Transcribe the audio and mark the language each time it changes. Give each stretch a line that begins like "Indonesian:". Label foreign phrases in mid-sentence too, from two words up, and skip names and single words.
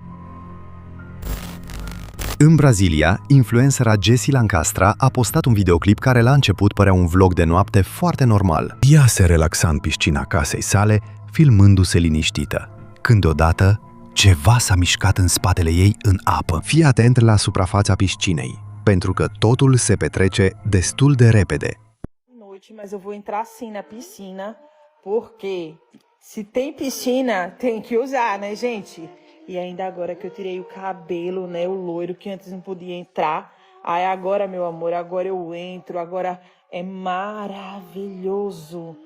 Romanian: În Brazilia, influencera Jessie Lancastra a postat un videoclip care la început părea un vlog de noapte foarte normal. Ea se relaxa în piscina casei sale, filmându-se liniștită, când deodată ceva s-a mișcat în spatele ei în apă. Fii atent la suprafața piscinei, pentru că totul se petrece destul de repede.
Portuguese: Noite, mas eu vou entrar sim na piscina, porque se tem piscina, tem que usar, né, gente? E ainda agora que eu tirei o cabelo, né, o loiro que antes não podia entrar. Aí agora, meu amor, agora eu entro, agora é maravilhoso.